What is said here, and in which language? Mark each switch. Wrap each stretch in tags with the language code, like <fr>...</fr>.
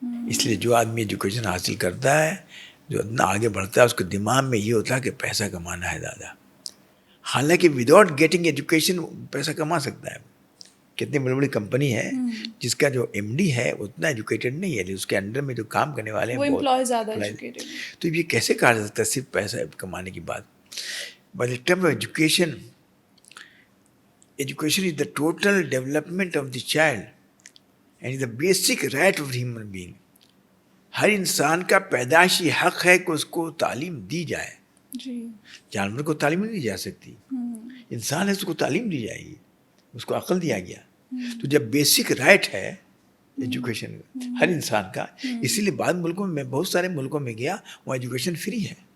<ur>اس لیے جو آدمی ایجوکیشن حاصل کرتا ہے، جو اتنا آگے بڑھتا ہے، اس کے دماغ میں یہ ہوتا ہے کہ پیسہ کمانا ہے زیادہ. حالانکہ</ur> <en>without getting education</en> <ur>پیسہ کما سکتا ہے. کتنی بڑی بڑی کمپنی ہے جس کا جو ایم ڈی ہے اتنا ایجوکیٹڈ نہیں ہے، اس کے انڈر میں جو کام کرنے والے ہیں وہ امپلائی زیادہ ایجوکیٹڈ. تو یہ کیسے کہا جا سکتا ہے صرف پیسہ کمانے کی بات.</ur> <en>But in term of education is the total development of the child and the basic right of human being.</en> <ur>ہر انسان کا پیدائشی حق ہے کہ اس کو تعلیم دی جائے. جی. جانور کو تعلیم نہیں دی جا سکتی، انسان ہے اس کو تعلیم دی جائے گی، اس کو عقل دیا گیا. تو جب بیسک رائٹ ہے ایجوکیشن ہر انسان کا، اسی لیے بعض ملکوں میں، بہت سارے ملکوں میں گیا وہاں ایجوکیشن فری ہے.</ur>